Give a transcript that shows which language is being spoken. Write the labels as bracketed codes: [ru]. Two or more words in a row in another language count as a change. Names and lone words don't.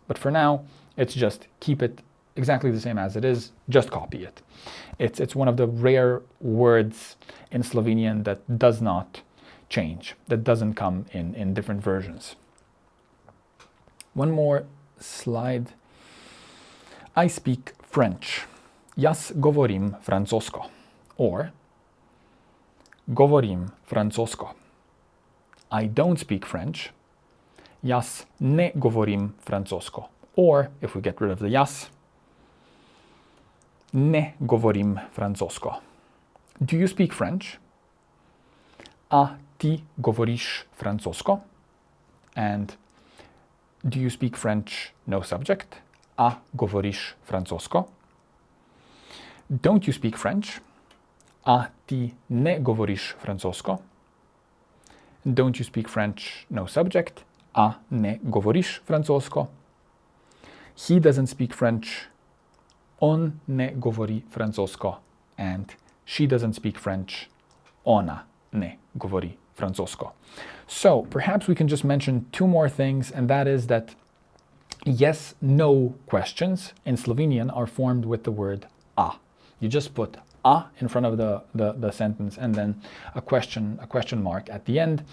[en] But for now, it's just keep it exactly the same as it is. Just copy it. It's one of the rare words in Slovenian that does not change, that doesn't come in different versions. One more slide. I speak French. [sl] Jaz govorim francosko. Or govorim francosko. [en] I don't speak French. [sl] Jaz ne govorim francosko. [en] Or, if we get rid of the jaz, [sl] ne govorim francosko. [en] Do you speak French? [sl] A ti govoriš francosko? [en] And do you speak French, no subject? [sl] A govoriš francosko? [en] Don't you speak French? [sl] A ti ne govoriš francosko? [en] Don't you speak French, no subject? [sl] A ne govoriš francosko? [en] He doesn't speak French. [sl] On ne govori francosko. [en] And she doesn't speak French. [sl] Ona ne govori francosko. [en] So perhaps we can just mention 2 more things, and that is that yes, no questions in Slovenian are formed with the word a. You just put a in front of the sentence, and then a question mark at the end.